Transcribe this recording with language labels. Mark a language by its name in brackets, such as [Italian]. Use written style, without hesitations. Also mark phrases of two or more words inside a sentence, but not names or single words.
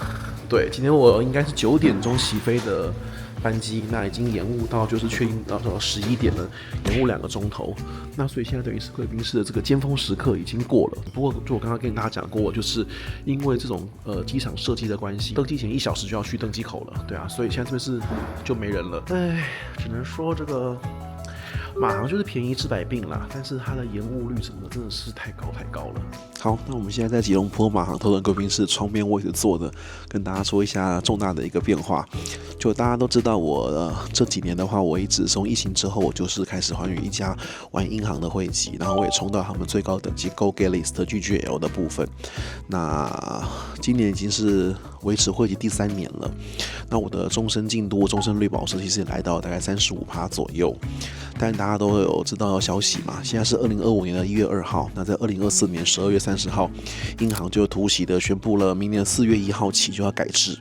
[Chinese] 對，今天我應該是9點鐘起飛的班機，那已經延誤到就是確定到11點了，延誤2個鐘頭。那所以現在等於是貴賓室的這個尖峰時刻已經過了。不過就我剛剛跟大家講過，就是因為這種機場設計的關係，登機前1小時就要去登機口了，對啊，所以現在這邊是就沒人了。唉，只能說這個馬航就是便宜治百病啦，但是它的延誤率什麼的真的是太高了。好，那我們现在在吉隆坡馬航頭等貴賓室窗邊位置坐的，跟大家說一下重大的一個變化。就大家都知道我這幾年的話，我一直從疫情之後，我就是開始寰宇一家玩英航的會籍，然後我也衝到他們最高等級 Go Galaxy 的 GGL 的部分。那今年已經是維持會籍第3年了。那我的終身进度、終身綠寶石其實也來到大概35%左右。但大家都有知道消息嘛？現在是2025年的1月2號，那在2024年12月30號，英航就突襲的宣布了，明年4月1號起就要改制。